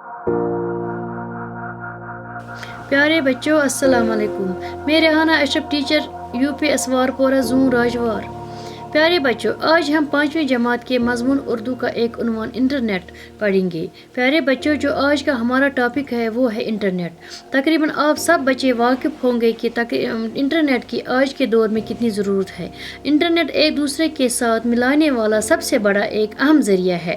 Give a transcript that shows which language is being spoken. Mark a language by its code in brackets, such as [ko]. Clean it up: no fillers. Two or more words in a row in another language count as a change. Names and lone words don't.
[ur] پیارے بچوں السلام علیکم. میں ریحانہ اشرف ٹیچر UP اسوار پورہ زون راجوار. پیارے بچوں آج ہم 5ویں جماعت کے مضمون اردو کا ایک عنوان انٹرنیٹ پڑھیں گے. پیارے بچوں جو آج کا ہمارا ٹاپک ہے وہ ہے انٹرنیٹ. تقریباً آپ سب بچے واقف ہوں گے کہ انٹرنیٹ کی آج کے دور میں کتنی ضرورت ہے. انٹرنیٹ ایک دوسرے کے ساتھ ملانے والا سب سے بڑا ایک اہم ذریعہ ہے.